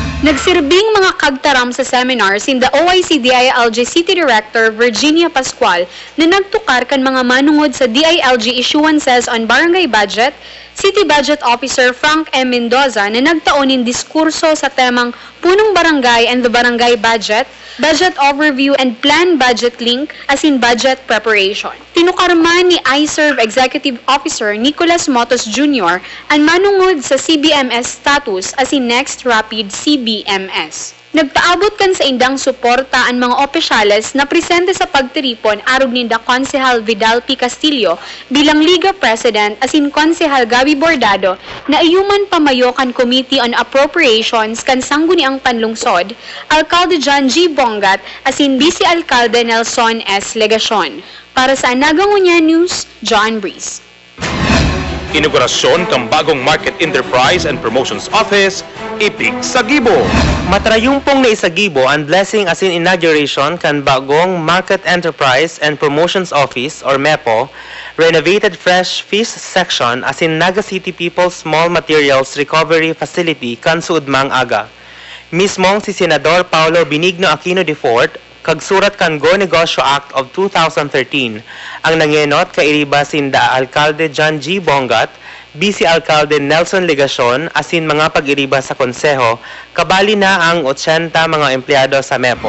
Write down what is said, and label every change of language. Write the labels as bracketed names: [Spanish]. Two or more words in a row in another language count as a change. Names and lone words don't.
[Bikol] Nagsirbing mga kagtaram sa seminar sin the OIC DILG City Director Virginia Pascual na nagtukar kan mga manungod sa [English] DILG issuances on barangay budget, [Bikol] City Budget Officer Frank M. Mendoza na nagtaonin diskurso sa temang Punong Barangay and the Barangay Budget, Budget Overview and Plan Budget Link as in [English] budget preparation. [Bikol] Tinukarman ni iServe Executive Officer Nicolas Motos Jr. ang manungod sa [English] CBMS status [Bikol] as in Next Rapid CBMS. Nagpaabot kan sa indang suporta ang mga opisyales na presente sa pagtiripon arog ni da Konsehal Vidal P. Castillo bilang Liga President as in Konsehal Gabi Bordado na iyuman pamayo kan Committee on Appropriations kan Sangguniang Panlungsod, Alcalde John G. Bongat as in Vice Alcalde Nelson S. Legacion. Para sa Nagangunya News, John Breeze. Inaugurasyon kang bagong Market Enterprise and Promotions Office, Ipig sa Gibo. Matrayumpong na isagibo ang blessing as in inauguration kan bagong Market Enterprise and Promotions Office or MEPO, [English] renovated fresh fish section [Bikol] as in Naga City People's Small Materials Recovery Facility kan suudmang aga. Mismong si Senador Paulo Benigno Aquino IV, kagsurat kan Go Negosyo Act of 2013, ang nangenot kairiba sinda Alcalde John G. Bongat, Vice Alcalde Nelson Legacion, asin mga pag-iriba sa konseho, kabali na ang 80 mga empleyado sa MEPO.